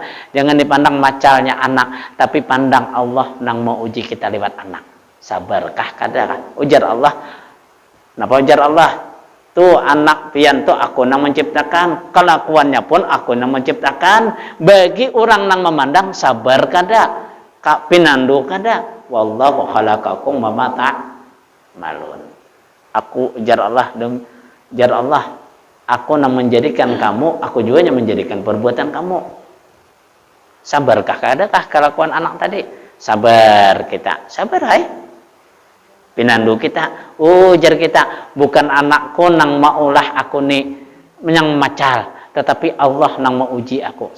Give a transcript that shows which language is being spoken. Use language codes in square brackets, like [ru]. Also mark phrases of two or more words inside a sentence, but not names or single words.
[bjn] Jangan dipandang macalnya anak, tapi pandang Allah nang mau uji kita lewat anak. Sabarkah kada? Ujar Allah. Napa ujar Allah? Tuh anak pian tuh aku nang menciptakan, kelakuannya pun aku nang menciptakan. Bagi orang nang memandang sabar kada, kak pinandu kada. [ar] والله خلقكم وما تعملون. [bjn] Aku jar Allah aku nang menjadikan kamu, aku juga yang menjadikan perbuatan kamu. Sabarkah kada kah kelakuan anak tadi? Sabar kita, sabar pinandu kita, ujar kita, bukan anakku nang maulah aku nih menyang macal, tetapi Allah nang mau uji aku.